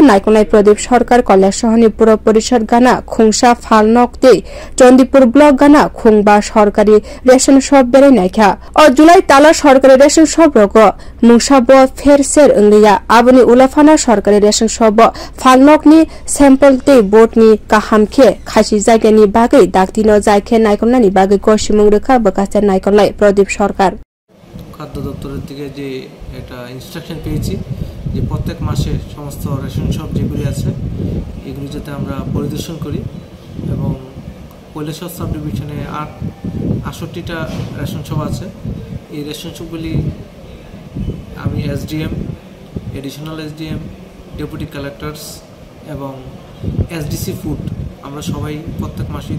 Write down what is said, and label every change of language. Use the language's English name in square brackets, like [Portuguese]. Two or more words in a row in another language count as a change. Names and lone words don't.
[Kok Borok] नायकलनाय प्रदीप सरकार कयलाशहरनि पुर परिषद गाना खुंसा फालनक ते चंदीपुर ब्लक गाना खुंबा सरकारि [English] ration shop [Kok Borok] बेरायनायखा जुलाई ताला सरकारि [English] ration shop [Kok Borok] रगो मुसाब फेरसेर इंलिया आबनि उलाफाना सरकारि [English] ration shop [Kok Borok] फालनकनि सैंपल ते बोर्डनि काहामखे खासि जायगानि बागै दाक्तिनो जायखे नायकलनायनि बागै गसिमुं रेखा बकास्ते नायकलनाय प्रदीप सरकार [Bangla] খাদ্য দপ্তরের থেকে যে একটা ইনস্ট্রাকশন পেয়েছি যে প্রত্যেক মাসে সমস্ত [English] ration shop [Bangla] যেগুলি আছে এগুলি যাতে আমরা পরিদর্শন করি এবং কৈলাসহর [English] sub divisionে [Bangla] 68টা [English] ration shop [Bangla] আছে এই [English] ration shopগুলি [Bangla] আমি [English] SDM additional SDM deputy collectors [Bangla] এবং [English] SDC food [Bangla] আমরা সবাই প্রত্যেক মাসেই